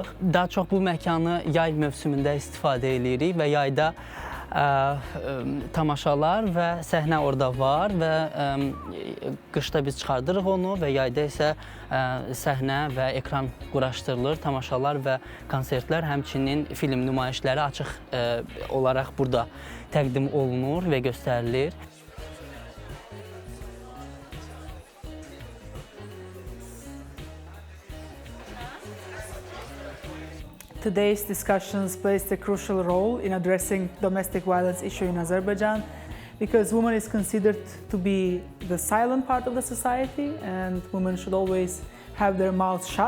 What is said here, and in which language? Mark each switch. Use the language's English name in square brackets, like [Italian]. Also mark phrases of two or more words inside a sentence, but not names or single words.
[Azerbaijani] Daha çox bu məkanı yay mövsümündə istifadə edirik və yayda tamaşalar və səhnə orada var və qışda biz çıxardırıq onu və yayda isə səhnə və ekran quraşdırılır, tamaşalar və konsertlər, həmçinin film nümayişləri açıq olaraq burada təqdim olunur və göstərilir. [English] Today's discussions placed a crucial role in addressing domestic violence issue in Azerbaijan because women is considered to be the silent part of the society and women should always have their mouths shut.